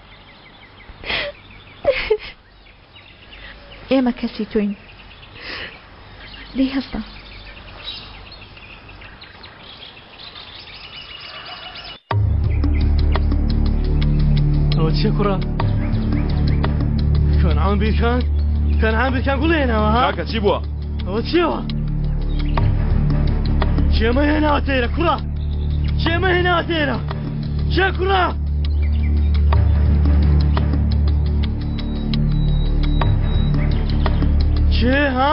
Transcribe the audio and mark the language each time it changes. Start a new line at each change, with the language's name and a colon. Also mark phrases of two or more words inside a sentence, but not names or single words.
Central Kurdish: ئێمە کەسی تۆین دەی هەستە ئەوە چیە کوڕە؟ کەنعام بیکان؟ کەنعام بیکان گوڵێنەوە ها؟ کاکە چی بووە؟ ئەوە چیەوە؟ چێمە هێناوە تێرە کوڕە؟ چێمە هێناوە تێرە؟ چێ کوڕە؟ چێ ها؟